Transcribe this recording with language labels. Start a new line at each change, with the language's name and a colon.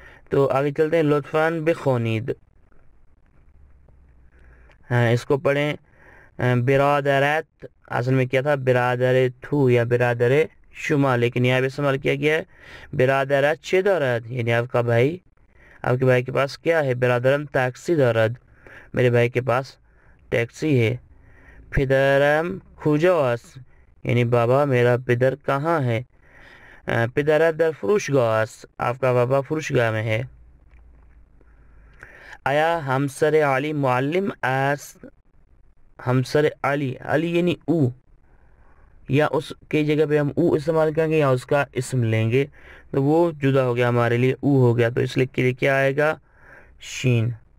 Urdu: تو آگے چلتے ہیں
Persian: لطفاً بخونید.
Urdu: اس کو پڑھیں برادرت، اصل میں کیا تھا برادر تو یا برادر شما، لیکن یہاں بھی استعمال کیا گیا ہے
Persian: برادرت چه دارد
Urdu: یعنی آپ کا بھائی، آپ کے بھائی کے پاس کیا ہے،
Persian: برادرم ٹیکسی دارد
Urdu: میرے بھائی کے پاس ٹیکسی ہے.
Persian: پدرم کجاست
Urdu: یعنی بابا میرا پدر کہاں ہے،
Persian: پدرت در فروشگاه است
Urdu: آپ کا بابا فروشگاہ میں ہے.
Persian: آیا همسر علی معلم است،
Urdu: ہمسر علی، علی یعنی او، یا اس کی جگہ پہ ہم او استعمال کریں گے یا اس کا اسم لیں گے تو وہ جدا ہو گیا ہمارے لیے، او ہو گیا. تو اس لیے کے لیے کیا آئے گا شین.